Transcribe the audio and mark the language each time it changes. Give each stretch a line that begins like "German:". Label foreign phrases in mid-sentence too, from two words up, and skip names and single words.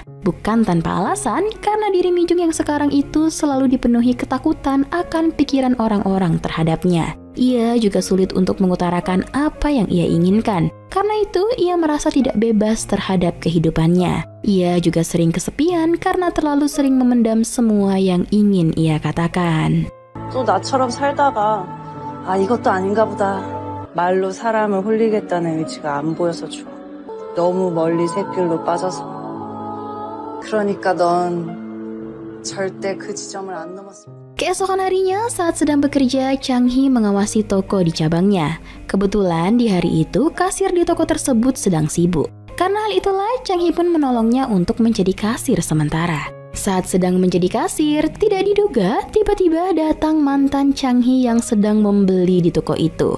Indonesian: Bukan tanpa alasan, karena diri Mi-jung yang sekarang itu selalu dipenuhi ketakutan akan pikiran orang-orang terhadapnya. Ia juga sulit untuk mengutarakan apa yang ia inginkan. Karena itu, ia merasa tidak bebas terhadap kehidupannya. Ia juga sering kesepian karena terlalu sering memendam semua yang ingin ia katakan.
Korean: 또 나처럼 살다가 아, 이것도 아닌가 보다. 말로 사람을 홀리겠다는 의지가 안 보여서 좋아. 너무 멀리 샛길로 빠져서. 그러니까 넌 절대 그 지점을 안 넘었으면.
Indonesian: Keesokan harinya, saat sedang bekerja, Chang Hee mengawasi toko di cabangnya. Kebetulan di hari itu, kasir di toko tersebut sedang sibuk. Karena hal itulah, Chang Hee pun menolongnya untuk menjadi kasir sementara. Saat sedang menjadi kasir, tidak diduga, tiba-tiba datang mantan Chang Hee yang sedang membeli di toko itu.